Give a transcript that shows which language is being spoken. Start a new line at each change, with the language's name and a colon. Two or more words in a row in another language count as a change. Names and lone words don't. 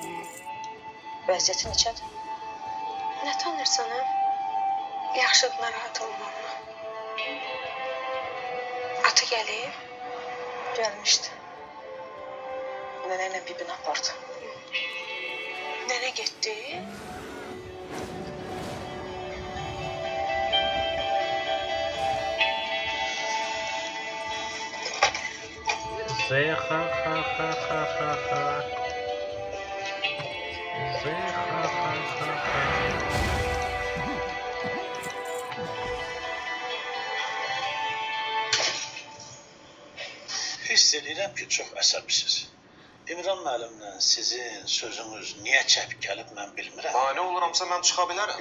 Azerbaijani: Vəziyyəti necədir? Nə tanırsan, hə? Yaxşıdır, narahat olmamla. Atı gəlib? Gəlmişdi. Nənə ilə bibini apardı. Nənə getdi? Зе-ха-ха-ха-ха-ха-ха. Зе-ха-ха-ха-ха. Hiss edirəm ki, çox əsəbsiz. İmran müəllimlə sizin sözünüz niyə çəp gəlib mən bilmirəm. Mane oluramsa mən çıxa bilərəm.